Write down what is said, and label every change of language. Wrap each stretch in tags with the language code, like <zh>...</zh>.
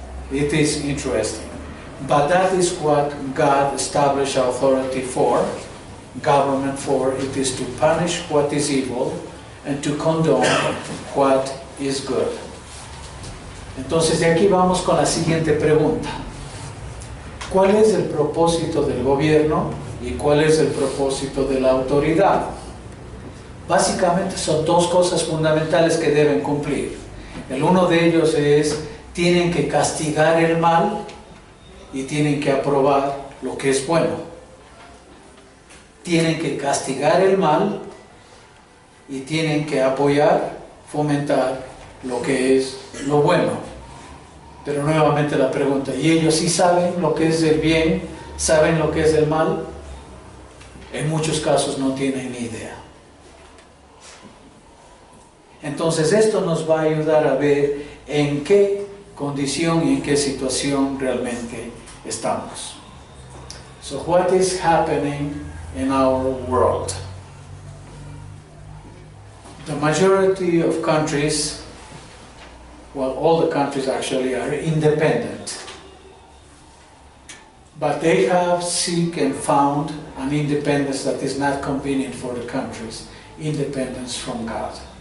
<en>It is interesting. But that is what God established authority for, government for. It is to punish what is evil and to condone what is good.</en> <es>Entonces de aquí vamos con la siguiente pregunta. ¿Cuál es el propósito del gobierno y cuál es el propósito de la autoridad? Básicamente son dos cosas fundamentales que deben cumplir. El uno de ellos es, tienen que castigar el mal y tienen que aprobar lo que es bueno. Tienen que castigar el mal y tienen que apoyar, fomentar lo que es lo bueno. Pero nuevamente la pregunta, ¿y ellos sí saben lo que es el bien? ¿Saben lo que es el mal? En muchos casos no tienen ni idea. Entonces esto nos va a ayudar a ver en qué condición y en qué situación realmente estamos.</es> <en>So what is happening in our world? The majority of countries, well, all the countries actually are independent. But they have seek and found an independence that is not convenient for the countries, independence from God.</en>